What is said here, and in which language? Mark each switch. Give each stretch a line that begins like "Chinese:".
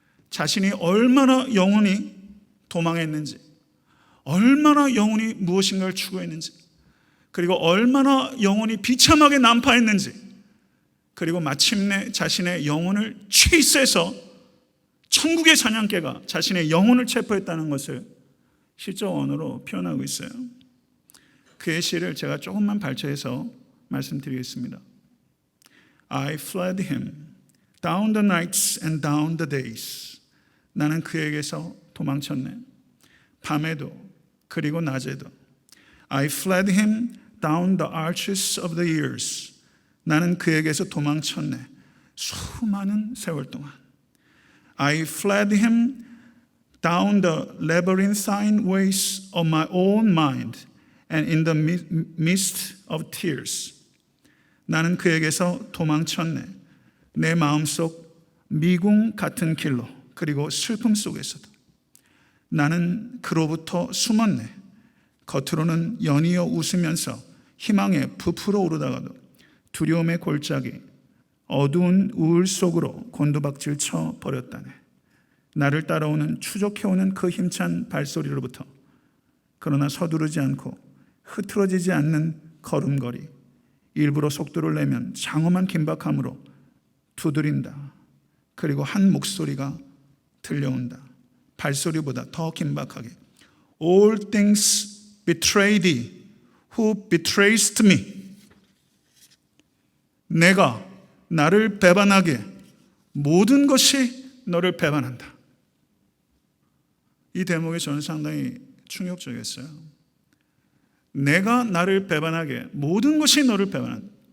Korean: 자신이 얼마나 영혼이 도망했는지, 얼마나 영혼이 무엇인가를 추구했는지, 그리고 얼마나 영혼이 비참하게 난파했는지, 그리고 마침내 자신의 영혼을 취세해서 천국의 사냥개가 자신의 영혼을 체포했다는 것을 시적 언어로 표현하고 있어요. 그의 시를 제가 조금만 발췌해서 말씀드리겠습니다.
English: I fled him down the nights and down the days.
Korean: 나는 그에게서 도망쳤네. 밤에도 그리고 낮에도.
English: I fled him down the arches of the years.
Korean: 나는 그에게서 도망쳤네. 수많은 세월 동안.
English: I fled him down the labyrinthine ways of my own mind and in the midst of tears.
Korean: 나는 그에게서 도망쳤네. 내 마음속 미궁 같은 길로, 그리고 슬픔 속에서도. 나는 그로부터 숨었네. 겉으로는 연이어 웃으면서 희망에 부풀어 오르다가도 두려움의 골짜기, 어두운 우울 속으로 곤두박질 쳐 버렸다네. 나를 따라오는 추적해오는 그 힘찬 발소리로부터, 그러나 서두르지 않고 흐트러지지 않는 걸음걸이, 일부러 속도를 내면 장엄한 긴박함으로 두드린다. 그리고 한 목소리가 들려온다. 발소리보다 더 긴박하게.
English: All things betray thee, who betrayest me.
Korean: 내가 나를 배반하게 모든 것이 너를 배반한다. 이 대목이 저는 상당히 충격적이었어요. 내가 나를 배반하게 모든 것이 너를 배반한다.